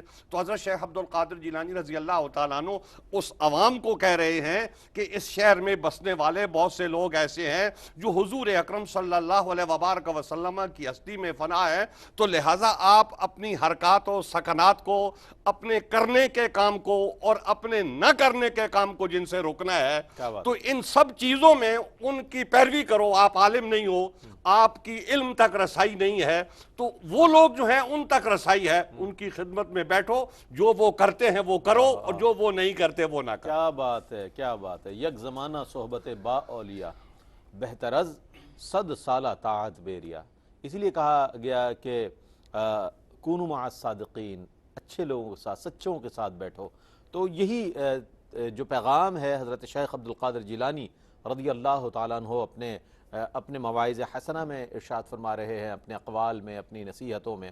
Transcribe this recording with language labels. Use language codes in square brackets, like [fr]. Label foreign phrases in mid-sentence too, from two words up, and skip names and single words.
[ur] تو حضرت شیخ عبد القادر جیلانی [ar] رضی اللہ تعالیٰ عنہ [ur] اس عوام کو کہہ رہے ہیں کہ اس شہر میں بسنے والے بہت سے لوگ ایسے ہیں جو حضور اکرم [ar] صلی اللہ علیہ وبارک وسلم [ur] کی ہستی میں فنا ہے، تو لہٰذا آپ اپنی حرکات و سکنات کو، اپنے کرنے کے کام کو اور اپنے نہ کرنے کے کام کو جن سے روکنا ہے، تو ان سب چیزوں میں ان کی پیروی کرو۔ آپ عالم نہیں ہو، آپ کی علم تک رسائی نہیں ہے، تو وہ لوگ جو ہیں ان تک رسائی ہے، ان کی خدمت میں بیٹھو، جو وہ کرتے ہیں وہ کرو اور جو وہ نہیں کرتے وہ نہ کرو۔ کیا بات ہے، کیا بات ہے۔ [fa] یک زمانہ صحبت با اولیاء بہتر از 100 سالہ طاعت بیریا۔ [ur] اسی لیے کہا گیا کہ [ar] کونوا مع الصادقین، [ur] اچھے لوگوں کے ساتھ، سچوں کے ساتھ بیٹھو۔ تو یہی جو پیغام ہے حضرت شیخ عبد القادر جیلانی [ar] رضی اللہ تعالیٰ عنہ [ur] اپنے مواعظ حسنہ میں ارشاد فرما رہے ہیں، اپنے اقوال میں، اپنی نصیحتوں میں۔